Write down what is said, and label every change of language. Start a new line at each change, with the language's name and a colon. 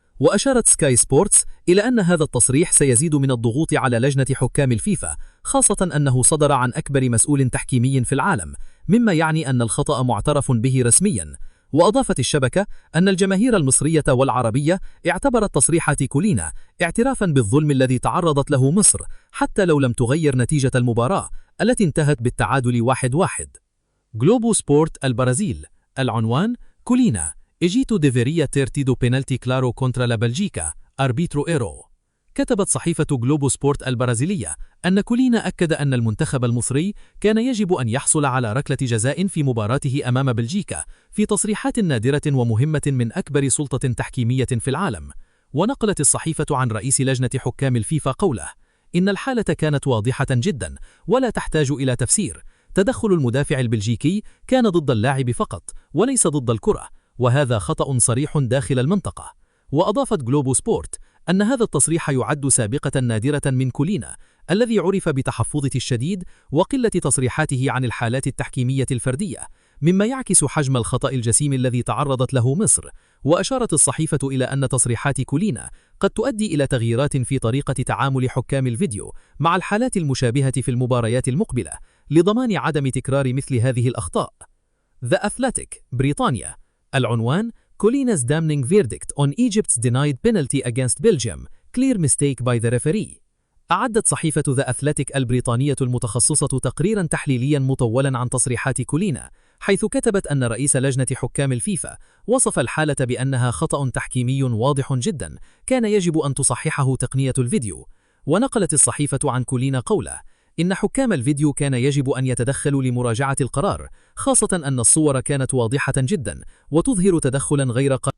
Arabic: وأشارت سكاي سبورتس إلى أن هذا التصريح سيزيد من الضغوط على لجنة حكام الفيفا، خاصة أنه صدر عن أكبر مسؤول تحكيمي في العالم، مما يعني أن الخطأ معترف به رسميا. وأضافت الشبكة أن الجماهير المصرية والعربية اعتبرت تصريحات كولينا اعترافا بالظلم الذي تعرضت له مصر حتى لو لم تغير نتيجة المباراة التي انتهت بالتعادل 1-1. جلوبو سبورت البرازيل. العنوان
Portuguese: كولينا Egito deveria ter tido penalti claro contra la Bélgica, árbitro erró.
Arabic: كتبت صحيفة جلوبو سبورت البرازيلية أن كولينا أكد أن المنتخب المصري كان يجب أن يحصل على ركلة جزاء في مباراته أمام بلجيكا في تصريحات نادرة ومهمة من أكبر سلطة تحكيمية في العالم. ونقلت الصحيفة عن رئيس لجنة حكام الفيفا قوله إن الحالة كانت واضحة جدا ولا تحتاج إلى تفسير. تدخل المدافع البلجيكي كان ضد اللاعب فقط وليس ضد الكرة، وهذا خطأ صريح داخل المنطقة. وأضافت جلوبو سبورت أن هذا التصريح يعد سابقة نادرة من كولينا، الذي عرف بتحفظه الشديد وقلة تصريحاته عن الحالات التحكيمية الفردية، مما يعكس حجم الخطأ الجسيم الذي تعرضت له مصر. وأشارت الصحيفة إلى أن تصريحات كولينا قد تؤدي إلى تغييرات في طريقة تعامل حكام الفيديو مع الحالات المشابهة في المباريات المقبلة، لضمان عدم تكرار مثل هذه الأخطاء.
English: The Athletic بريطانيا.
Arabic: العنوان:
English: Collina's damning verdict on Egypt's denied penalty against Belgium, clear mistake by the referee.
Arabic: أعدت صحيفة The Athletic البريطانية المتخصصة تقريرا تحليليا مطولا عن تصريحات كولينا، حيث كتبت أن رئيس لجنة حكام الفيفا وصف الحالة بأنها خطأ تحكيمي واضح جدا كان يجب أن تصححه تقنية الفيديو. ونقلت الصحيفة عن كولينا قوله: إن حكام الفيديو كان يجب أن يتدخلوا لمراجعة القرار، خاصة أن الصور كانت واضحة جدا وتظهر تدخلا غير